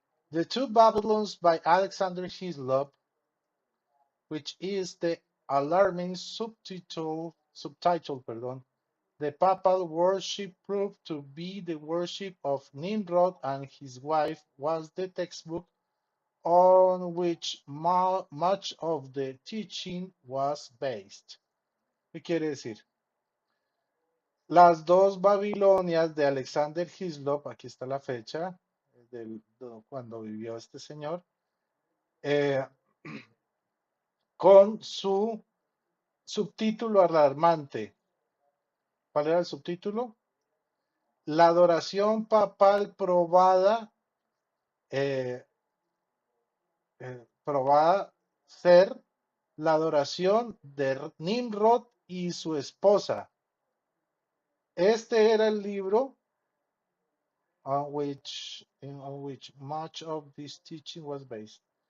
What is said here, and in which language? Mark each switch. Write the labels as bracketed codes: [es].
[en] The Two Babylons by Alexander Hislop, which is the alarming subtitle, pardon, the papal worship proved to be the worship of Nimrod and his wife, was the textbook on which much of the teaching was based. [es] ¿Qué quiere decir? Las dos Babilonias de Alexander Hislop, aquí está la fecha cuando vivió este señor, eh, con su subtítulo alarmante. ¿Cuál era el subtítulo? La adoración papal eh, probada ser la adoración de Nimrod y su esposa. Este era el libro [en] on which much of this teaching was based.